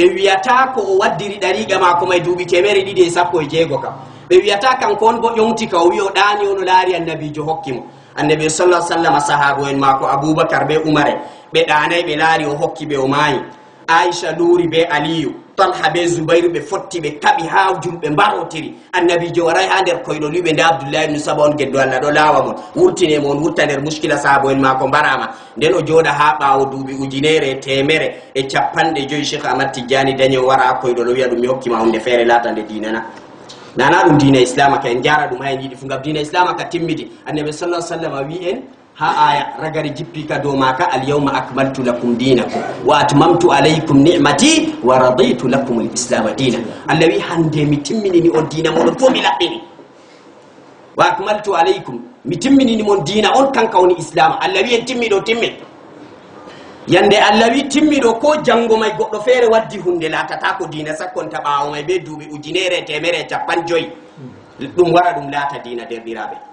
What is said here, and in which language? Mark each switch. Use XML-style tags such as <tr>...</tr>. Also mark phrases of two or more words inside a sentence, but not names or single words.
<ff>wiyata ko o waddiri ɗariga mako may duuɓi 216 kam ɓe wiyata kanko on bo ƴomti ka o wi o ɗani ono laari annabijo hokkimo annabi</ff> <ar>صلى الله عليه وسلم</ar> <ff>sahabo en mako Abubakar be Umar ɓe ɗanay ɓe laari o hokki ɓe o maayi Aisha luuri be Aliyu Talha be Zubairu ɓe fotti ɓe kaɓi ha julɓe mbarotiri annabijo waray ha nder koyɗo liɓe nde Abdoullahi ibn Saba on geddo Allah ɗo laawa mon wurtine mon wurta nder muskila sahabo en mako mbarama nden o jooɗa ha ɓawo duuɓi 1950 Cheikh Ahmad Tidiane dañi o wara ha koyɗo ɗo wiya ɗum mi hokkima hunde feere latande dinana nana ɗum dina islam ka en jara ɗum hayen yiɗi fu gam dina islam ka timmidi annabi</ff> <ar>صلى الله عليه وسلم</ar> <ff>wi en ha aya ragari jippi ka dow maka al yawma</ff> <ar>أكملت لكم دينكم و أتممت عليكم نعمتي و رضيت لكم الإسلام دينا</ar> <ff>Allah wi hande mi timminini on dina moɗon fo mi laɓɓini</ff> <ar>و أكملت عليكم</ar> <ff>mi timminini mon dina on kanka woni islam Allah wi en timmiɗo timmi yande Allah wi timmiɗo ko jango may goɗɗo feere waddi hunde latata ko dina sakkonta ɓawo may be duuɓi 1950 ɗum wara ɗum laata dina derɗiraɓe</ff>